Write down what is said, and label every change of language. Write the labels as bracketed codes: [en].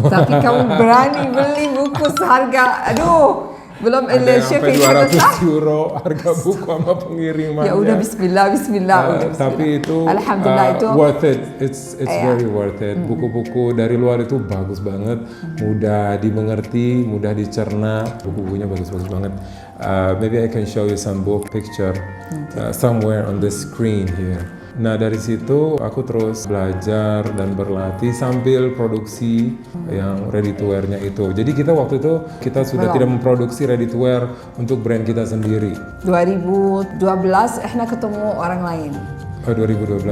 [id] Tapi kamu berani beli buku seharga, belum ada yang sampai 200 euro harga buku sama pengirimannya. Ya udah bismillah. Tapi itu alhamdulillah itu [en] worth it. It's very worth it. [id] Buku-buku dari luar itu bagus banget, mudah dimengerti, mudah dicerna. Buku-bukunya bagus-bagus banget. [en] Maybe I can show you some book picture somewhere on the screen here. [id] Nah dari situ aku terus belajar dan berlatih sambil produksi yang ready to wear-nya itu. Jadi kita waktu itu sudah tidak memproduksi ready to wear untuk brand kita sendiri. 2012 ketemu orang lain. 2012.